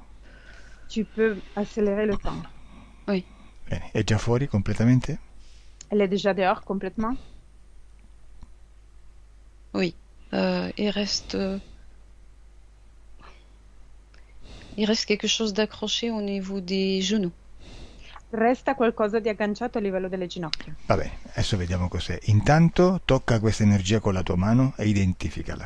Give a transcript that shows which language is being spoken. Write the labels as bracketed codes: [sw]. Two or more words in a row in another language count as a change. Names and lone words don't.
[fr] Tu peux accélérer le temps. Oui. [it] Bene, è già fuori completamente? [fr] Elle est déjà dehors complètement? Oui. Il reste, quelque chose d'accroché au niveau des genoux. [it] Resta qualcosa di agganciato a livello delle ginocchia. Va bene, adesso vediamo cos'è. Intanto tocca questa energia con la tua mano e identificala.